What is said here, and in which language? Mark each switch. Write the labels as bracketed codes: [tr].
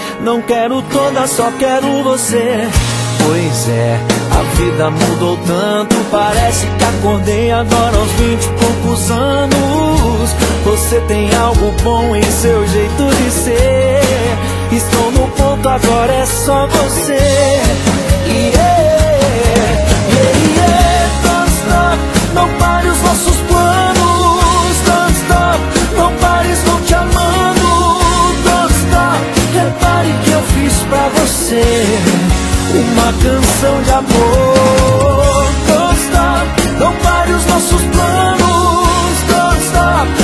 [pt] Não quero toda, só quero você. Pois é, a vida mudou tanto. Parece que acordei agora aos 20 e poucos anos. Você tem algo bom em seu jeito de ser. Estou no ponto, agora é só você. [en] Yeah, yeah, yeah, don't stop. [pt] Não pare os nossos planos. [en] Don't stop. [pt] Não pare, estou te amando. [en] Don't stop. [pt] Repare que eu fiz pra você uma canção de amor. [en] Don't stop. [pt] Não pare os nossos planos. Don't stop.